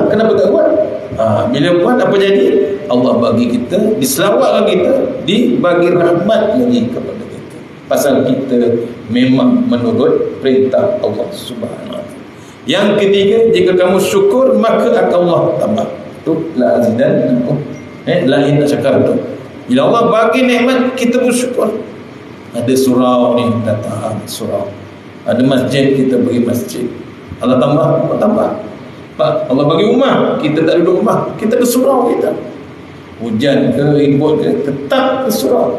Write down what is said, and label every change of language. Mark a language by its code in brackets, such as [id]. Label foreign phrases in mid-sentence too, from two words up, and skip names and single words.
[ms] Kenapa tak buat? Bila buat apa jadi? Allah bagi kita, diselawatkan kita, dibagi rahmat lagi kepada kita. Pasal kita memang menurut perintah Allah [ar] سبحانه و تعالى. [ms] Yang ketiga, jika kamu syukur maka akan Allah tambah. [ar] تو لأزيدن لئن شكرتم. [ms] Bila Allah bagi nikmat, kita bersyukur. Ada surau ni, datang surau. Ada masjid, kita pergi masjid. Allah tambah. Pak, Allah bagi rumah, kita tak duduk rumah, kita ke surau kita. Hujan ke, ribut ke, tetap ke surau.